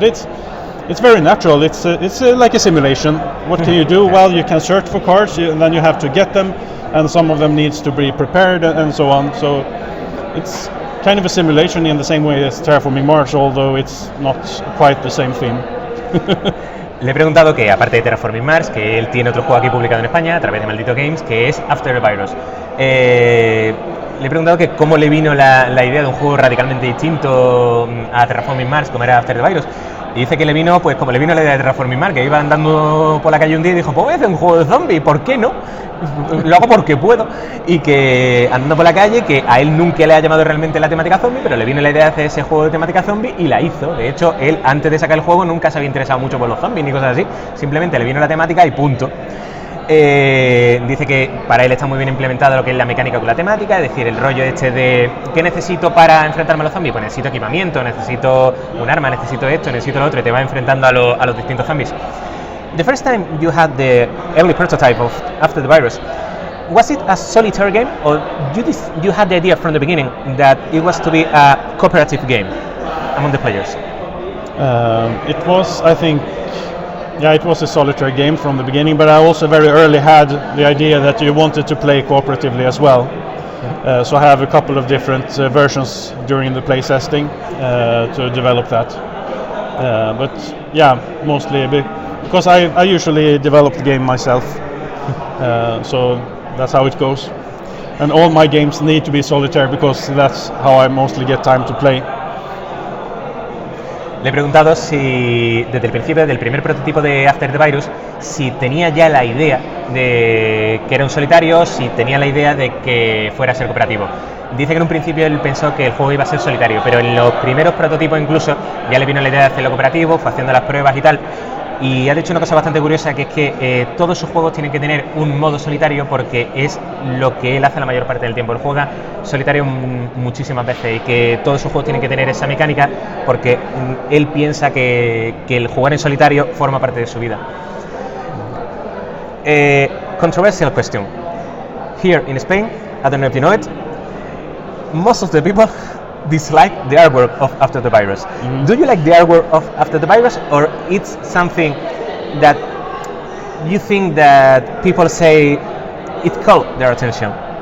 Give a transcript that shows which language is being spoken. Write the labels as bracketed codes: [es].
[en] But it's very natural. It's like a simulation. What can you do? Well, you can search for cards, and then you have to get them, and some of them needs to be prepared and so on. So it's kind of a simulation in the same way as Terraforming Mars, although it's not quite the same theme. [es] Le he preguntado que, aparte de Terraforming Mars, que él tiene otro juego aquí publicado en España a través de Maldito Games, que es After the Virus. Le he preguntado que cómo le vino la idea de un juego radicalmente distinto a Terraforming Mars, como era After the Virus. Y dice que le vino, pues como le vino la idea de Terraforming Mars, que iba andando por la calle un día y dijo, pues voy a hacer un juego de zombies, ¿por qué no? Lo hago porque puedo. Y que andando por la calle, que a él nunca le ha llamado realmente la temática zombie, pero le vino la idea de hacer ese juego de temática zombie y la hizo. De hecho, él antes de sacar el juego nunca se había interesado mucho por los zombies ni cosas así, simplemente le vino la temática y punto. Dice que para él está muy bien implementado lo que es la mecánica con la temática, es decir, el rollo este de ¿qué necesito para enfrentarme a los zombies? Pues necesito equipamiento, necesito un arma, necesito esto, necesito lo otro, y te va enfrentando a los distintos zombies. [en] The first time you had the early prototype of After the Virus, was it a solitaire game, or you had the idea from the beginning that it was to be a cooperative game among the players? It was, I think, it was a solitaire game from the beginning, but I also very early had the idea that you wanted to play cooperatively as well. So I have a couple of different versions during the playtesting to develop that. But yeah, mostly because I usually develop the game myself. So that's how it goes. And all my games need to be solitaire because that's how I mostly get time to play. [es] Le he preguntado si desde el principio, desde el primer prototipo de After the Virus, si tenía ya la idea de que era un solitario, si tenía la idea de que fuera a ser cooperativo. Dice que en un principio él pensó que el juego iba a ser solitario, pero en los primeros prototipos incluso ya le vino la idea de hacerlo cooperativo, fue haciendo las pruebas y tal. Y ha dicho una cosa bastante curiosa, que es que todos sus juegos tienen que tener un modo solitario porque es lo que él hace la mayor parte del tiempo. Él juega solitario muchísimas veces y que todos sus juegos tienen que tener esa mecánica porque él piensa que el jugar en solitario forma parte de su vida. [en] Controversial question. Here in Spain, I don't know if you know it, most of the people dislike the artwork of After the Virus. Do you like the artwork of After the Virus, or it's something that you think that people say it caught their attention?